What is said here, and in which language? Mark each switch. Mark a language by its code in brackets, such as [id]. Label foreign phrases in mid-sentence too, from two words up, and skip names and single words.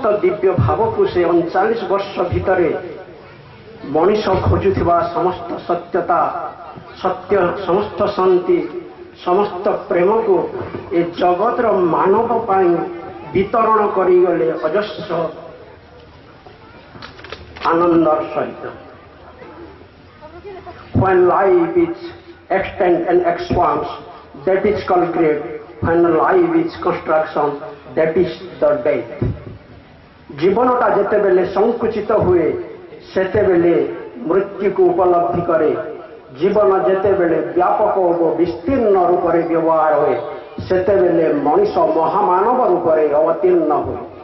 [or] ଦିବ୍ୟ ଭାବକୁ ସେ 39 ବର୍ଷ ଭିତରେ ମଣିଷ ଖୋଜୁଥିବା ସମସ୍ତ ସତ୍ୟତା, ସତ୍ୟ, ସମସ୍ତ ଶାନ୍ତି, ସମସ୍ତ ପ୍ରେମକୁ ଏ ଜଗତର ମାନବ ପାଇଁ ବିତରଣ କରିଗଲେ ଅଜସ୍ର ଆନନ୍ଦର ସହିତ। [en] When life is extend and expands, that is called great. When life is construction, that is the death. [or] ଜୀବନଟା ଯେତେବେଳେ ସଂକୁଚିତ ହୁଏ ସେତେବେଳେ ମୃତ୍ୟୁକୁ ଉପଲବ୍ଧି କରେ। ଜୀବନ ଯେତେବେଳେ ବ୍ୟାପକ ଓ ବିସ୍ତୀର୍ଣ୍ଣ ରୂପରେ ବ୍ୟବହାର ହୁଏ ସେତେବେଳେ ମଣିଷ ମହାମାନବ ରୂପରେ ଅବତୀର୍ଣ୍ଣ ହୁଏ।